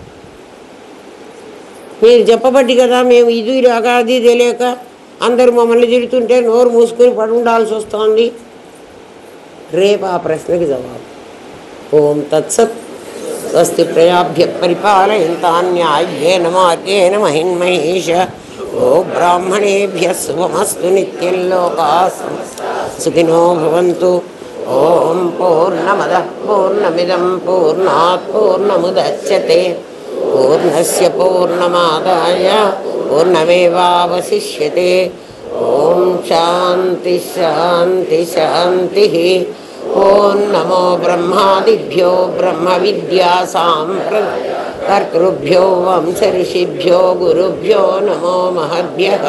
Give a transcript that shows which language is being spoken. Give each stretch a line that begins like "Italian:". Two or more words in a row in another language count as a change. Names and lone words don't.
Telugu: మీరు చెప్పబట్టి కదా మేము ఇది అగాది తెలియక అందరూ మమ్మల్ని తిడుతుంటే నోరు మూసుకొని పడి ఉండాల్సి వస్తుంది. రేపు ఆ ప్రశ్నకి జవాబు.
Sanskrit: ఓం తత్సత్. స్వస్తి ప్రజాభ్య పరిపాలయంతాన్యాయేన మార్గేణ మహిన్మహేష. ఓ బ్రాహ్మణేభ్య శుభమస్తు నిత్యం. లోకాః సుఖినో భవంతు. ఓం పూర్ణమదః పూర్ణమిదం పూర్ణాత్ పూర్ణముదచ్యతే పూర్ణస్య పూర్ణమాదాయ పూర్ణమేవావశిష్యతే. ఓం శాంతి శాంతి శాంతి. ఓం నమో బ్రహ్మాదిభ్యో బ్రహ్మ విద్యా సాంప్రదాయకర్తృభ్యో వంశ ఋషిభ్యో గురుభ్యో నమో మహద్భ్యః.